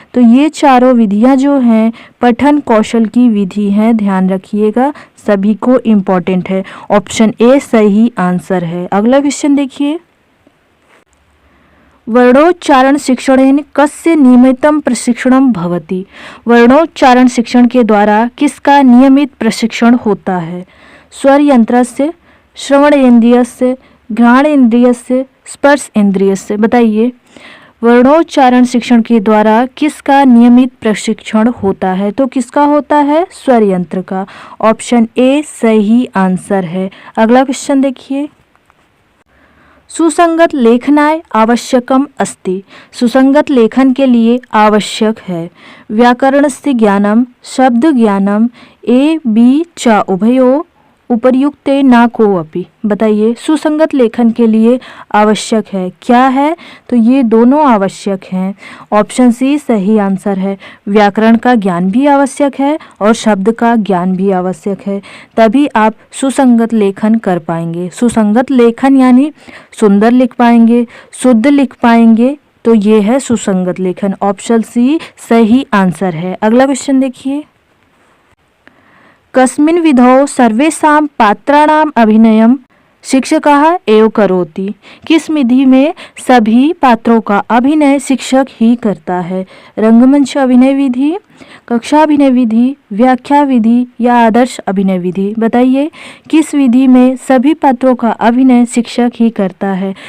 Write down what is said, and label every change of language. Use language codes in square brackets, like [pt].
[hi] तो ये चारों विधियां जो हैं पठन कौशल की विधि हैं, ध्यान रखिएगा, सभी को इम्पोर्टेंट है। ऑप्शन ए सही आंसर है। अगला क्वेश्चन देखिए, [sa] वर्णोच्चारण शिक्षणेन कस्य नियमितं प्रशिक्षणं भवति? [hi] वर्णोच्चारण शिक्षण के द्वारा किसका नियमित प्रशिक्षण होता है? [sa] स्वर यंत्रस्य, श्रवणेन्द्रियस्य, घ्राणेन्द्रियस्य, स्पर्श इंद्रियस्य। [hi] बताइए वर्णोच्चारण शिक्षण के द्वारा किसका नियमित प्रशिक्षण होता है? तो किसका होता है? स्वर यंत्र का। ऑप्शन ए सही आंसर है। अगला क्वेश्चन देखिए, [sa] सुसंगत लेखनाय आवश्यकम अस्ति। [hi] सुसंगत लेखन के लिए आवश्यक है [sa] व्याकरणस्य ज्ञानम, शब्द ज्ञानम, ए बी च उभयो, उपर्युक्ते ना को अपि। [hi] बताइए सुसंगत लेखन के लिए आवश्यक है, क्या है? तो ये दोनों आवश्यक हैं। ऑप्शन सी सही आंसर है। व्याकरण का ज्ञान भी आवश्यक है और शब्द का ज्ञान भी आवश्यक है, तभी आप सुसंगत लेखन कर पाएंगे। सुसंगत लेखन यानी सुंदर लिख पाएंगे, शुद्ध लिख पाएंगे, तो ये है सुसंगत लेखन। ऑप्शन सी सही आंसर है। अगला क्वेश्चन देखिए, [sa] कस्मिन् विधौ सर्वेषां पात्राणाम् अभिनयं शिक्षकः एव करोति। [hi] किस विधि में सभी पात्रों का अभिनय शिक्षक ही करता है? रंगमंच अभिनय विधि, कक्षा अभिनय विधि, व्याख्या विधि या आदर्श अभिनय विधि। बताइए किस विधि में सभी पात्रों का अभिनय शिक्षक ही करता है?